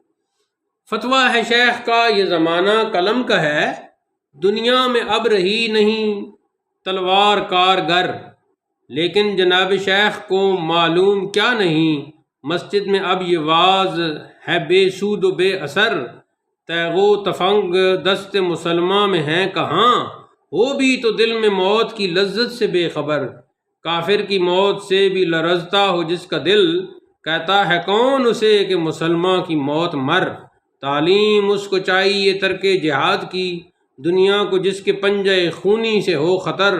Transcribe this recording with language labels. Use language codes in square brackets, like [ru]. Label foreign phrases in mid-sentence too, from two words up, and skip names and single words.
[ur] فتویٰ ہے شیخ کا یہ زمانہ قلم کا ہے، دنیا میں اب رہی نہیں تلوار کارگر. لیکن جناب شیخ کو معلوم کیا نہیں، مسجد میں اب یہ واز ہے بے سود و بے اثر. تیغ و تفنگ دست مسلمہ میں ہیں کہاں، ہو بھی تو دل میں موت کی لذت سے بے خبر. کافر کی موت سے بھی لرزتا ہو جس کا دل، کہتا ہے کون اسے کہ مسلمان کی موت مر. تعلیم اس کو چاہیے ترک جہاد کی، دنیا کو جس کے پنجے خونی سے ہو خطر.